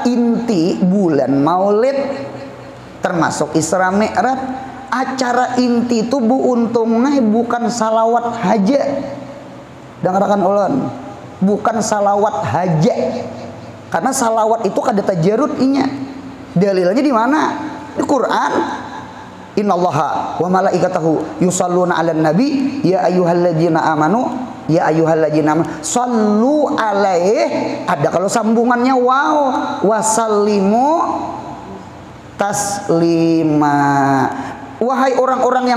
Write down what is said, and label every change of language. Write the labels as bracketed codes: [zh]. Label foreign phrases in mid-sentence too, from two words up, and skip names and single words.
[bjn] inti bulan maulid termasuk Isra Mi'raj acara inti itu buuntungnya bukan salawat haja dengarakan ulun bukan salawat haja karena salawat itu kada tajarud inya dalilnya di mana di Quran [ar] إن الله وملائكته يصلون على النبي يا أيها الذين آمنوا صلوا عليه [bjn] ada kalau sambungannya wow [ar] وسلموا تسليما [id] wahai orang-orang yang